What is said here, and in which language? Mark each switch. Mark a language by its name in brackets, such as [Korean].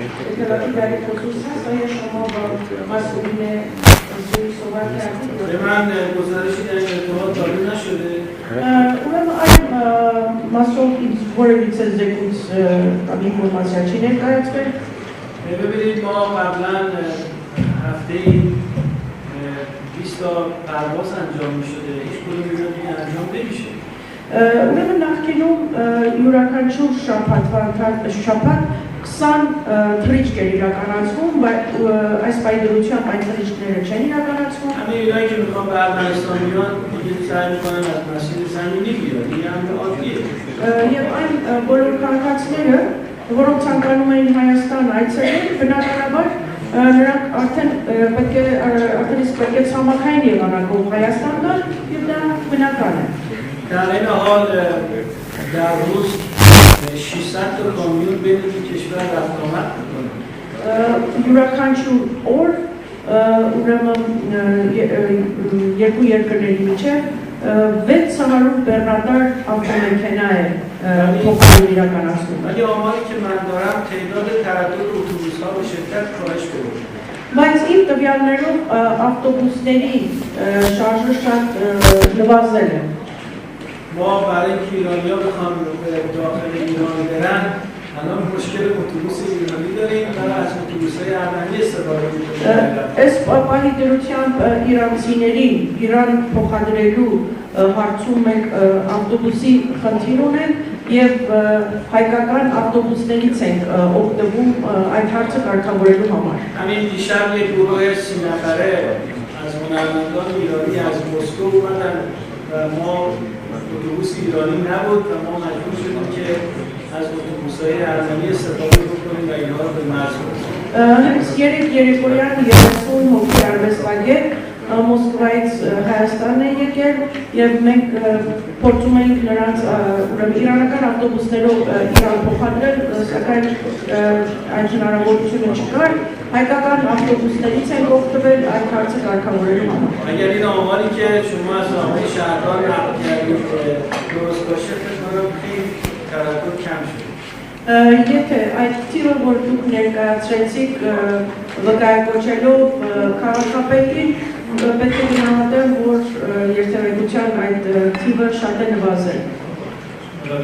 [Persian] اطلاعاتی در این خصوص هست آیا شما با مسئولین زوری صحبت کردید؟ من گزارشی در این ارتباط داده نشده. [Armenian] Ուրեմն այն մասով որևիցե զեկույց կամ ինֆորմացիա չի ներկայացվել։ [Persian] ببینید ما قبلا هفته‌ای 20 تا پرواز انجام می‌شده. هیچ کدوم اینا دیگه انجام نمیشه. [Armenian] Ուրեմն նախկինում յուրաքանչյուր շաբաթ 20 թռիչք էր իրականացվում, բայց այս պայմանությամբ այդ թռիչքները չեն իրականացվում։ [Persian] همه اینایی که میخوان به افغانستان بیان دیگه سعی میکنن از مسیر زمینی بیان. این امر عادیه. [Armenian] Եվ այն բոլոր քաղաքացիները, որոնք ցանկանում են Հայաստան այցելել, բնականաբար նրանք արդեն պետք է ցամաքային եղանակով Հայաստան գան եւ դա բնական է։ [Persian] در این حال در روز 600 تا کامیون بین دو کشور رفت آمد میکنه. [Armenian] Յուրաքանչյուր օր ուրեմն երկու երկրների միջև 600 բեռնատար ավտոմեքենա է փոխարեն իրականացնում։ [Persian] ولی آماری که من دارم تعداد تردد اتوبوس‌ها به شدت کاهش پیدا کرده. [Armenian] Բայց իմ տվյալներով ավտոբուսների շարժը շատ նվազել է։ [Persian] ما برای اینکه ایرانی‌ها بخوان به داخل ایران برن الان مشکل اتوبوس ایرانی داریم و از اتوبوس‌های ارمنی استفاده می‌کنیم. [Armenian] Այս պահի դրությամբ իրանցիներին Իրան փոխադրելու հարցում մենք ավտոբուսի խնդիր ունենք եւ հայկական ավտոբուսներից ենք օգտվում այդ հարցը կարգավորելու համար։ [Persian] همین دیشب یک گروه 30 نفره از هنرمندان ایرانی از مسکو اومدن و ما اتوبوس ایرانی نبود و ما مجبور شدیم که از اتوبوس‌های ارمنی استفاده بکنیم و اینها رو به مرز برسونیم. [Armenian] Հենց երեկոյան 30 հոգի արվեստագետ Մոսկվայից Հայաստան է եկել եւ մենք փորձում ենք նրանց ուրեմն իրանական ավտոբուսներով Իրան փոխադրել, սակայն այդ հնարավորությունը չկար։ Հայկական ավտոբուսներից են օգտվել այդ հարցը կարգավորելու համար։ [Persian] اگر این آماری که شما از آقای شهردار نقل کردید درست باشه فکر کنم خیلی تردد کم شده. [Armenian] Եթե այդ թիվը, որ դուք ներկայացրեցիք վկայակոչելով քաղաքապետին, պետք է գնահատեմ, որ երթևեկության այդ թիվը շատ է նվազել։